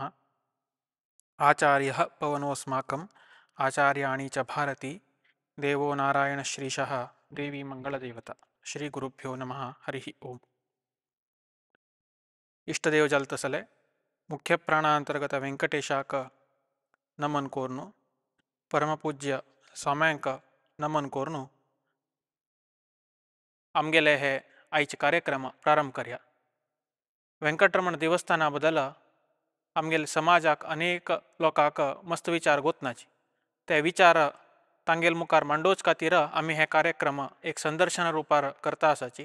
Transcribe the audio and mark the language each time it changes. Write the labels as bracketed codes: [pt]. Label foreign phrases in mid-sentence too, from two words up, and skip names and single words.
[sa] आचार्यः पवनोऽस्माकम् आचार्याणि च भारती, देवो नारायणश्रीशः देवी मंगलदेवता। श्री गुरुभ्यो नमः। हरि ओम। [kok] इष्टदेव जलतसले मुख्य प्राणांतर्गत ವೆಂಕಟೇಶಾಕ नमन कोरनु, परमपूज्य स्वाम्यांक नमन कोरनु आमगेले हे आयचे कार्यक्रम प्रारंभ करया। वेंकटरमण देवस्थानाबद्दल आमगेले समाजाक अनेक लोकांक मस्त विचार गोतनाचे, ते विचार तांगेल मुखार मांडोवचे खातीर आमी हे कार्यक्रम एक संदर्शन रुपार करता आसाची।